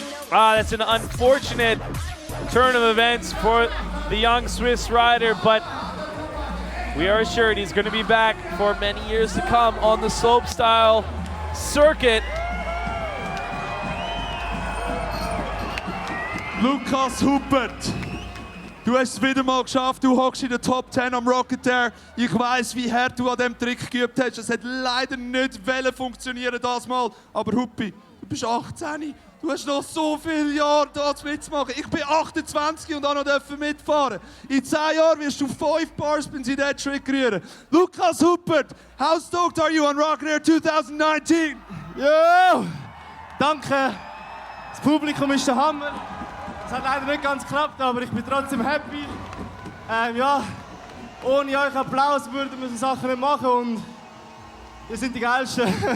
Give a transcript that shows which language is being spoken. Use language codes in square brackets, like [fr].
[en] That's an unfortunate turn of events for the young Swiss rider, but we are assured he's going to be back for many years to come on the slopestyle circuit. [de] Lukas Hubert, du hast es wieder mal geschafft, du hockst in der Top 10 am Rocket Air. Ich weiss, wie hart du an diesem Trick geübt hast. Es hat leider nicht funktionieren das Mal. Aber Huppi, du bist 18. Du hast noch so viele Jahre da mitzumachen. Ich bin 28 und auch noch mitfahren. In 10 Jahren wirst du 5 Barspins in diesen Trick rühren. [en] Lukas Hubert, how stoked are you on Rocket Air 2019? [de] Jo, danke. Das Publikum ist der Hammer. Es hat leider nicht ganz geklappt, aber ich bin trotzdem happy. Ja, ohne euch Applaus würden wir so Sachen nicht machen und ihr seid die Geilsten.